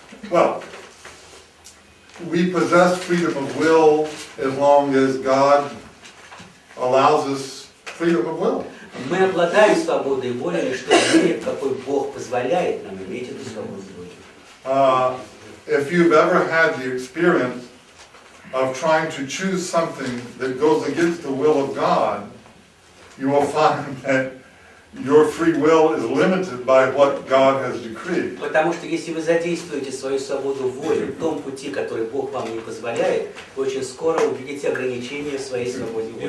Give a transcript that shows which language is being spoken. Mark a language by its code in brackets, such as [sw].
[en] Well, we possess freedom of will as long as God allows us freedom of will. [ru] Мы обладаем свободой воли лишь в той мере, в какой Бог позволяет нам иметь эту свободу воли. [en] If you've ever had the experience of trying to choose something that goes against the will of God, you will find that your free will is limited by what God has decreed. [ru] Потому что если вы задействуете свою свободу воли в том пути, который Бог вам не позволяет, вы очень скоро увидите ограничения в своей свободе воли.